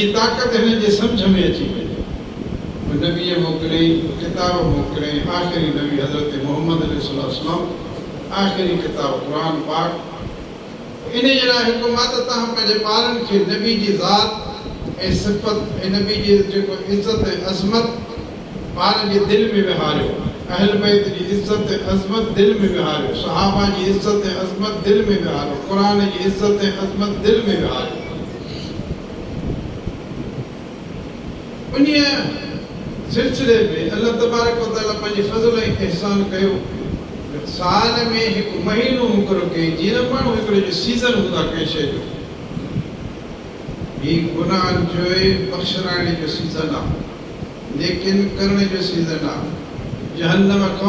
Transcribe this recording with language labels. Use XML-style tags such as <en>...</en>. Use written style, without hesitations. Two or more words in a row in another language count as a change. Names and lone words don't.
<sd>ताक़त हिनजे सम्झ में अची वञे नबीअ मोकिलियईं किताब मोकिलियईं आख़िरी नबी हज़रत मोहम्मद अलैहिस्सलाम आख़िरी किताब क़ुरान पाक इन जे लाइ हिकु मां त तव्हां पंहिंजे ॿारनि खे नबी जी ज़ात ऐं सिफ़त ऐं नबी जी जेको इज़त ऐं अज़मत ॿारनि जे दिलि में विहारियो अहल बैत जी इज़त ऐं अज़मत दिलि में विहारियो सहाबा जी इज़त ऐं अज़मत दिलि में विहारियो क़ुरान जी इज़त ऐं अज़मत दिलि में विहारियो उन्हीअ सिलसिले में</sd> <ar>الله تبارك وتعالى</ar> <sd>पंहिंजे फज़ल ऐं इहसान कयो साल में हिकु महीनो मुक़ररु कई जीअं माण्हू हिकिड़े जो सीज़न हूंदा कंहिं शइ जो हीउ गुनाहनि जो बख़्शराइण जो सीज़न आहे नेकिन करण जो सीज़न आहे जहन्नम खां</sd>